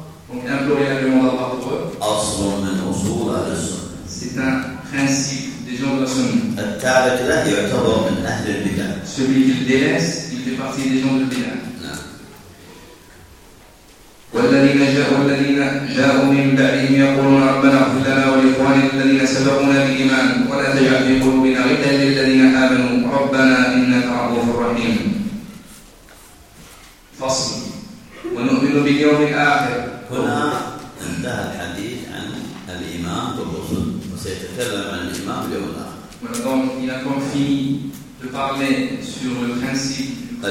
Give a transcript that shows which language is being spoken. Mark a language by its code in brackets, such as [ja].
[fr] Donc implorer l'agrément d'Allah pour eux. C'est un principe des gens de la sunnah. Celui qui le délaisse, il fait partie des gens de Bina. [ar] والذين جاءوا من بعدهم يقولون ربنا اغفر لنا ولإخواننا الذين سبقونا بالإيمان ولا تجعل في قلوبنا غلا للذين آمنوا ربنا إنك رؤوف رحيم. فصل. ونؤمن باليوم الآخر. هنا انتهى الحديث عن الإيمان بالرسل وسيتكلم عن الإيمان اليوم الآخر. [fr] Donc il a confié de parler sur le principe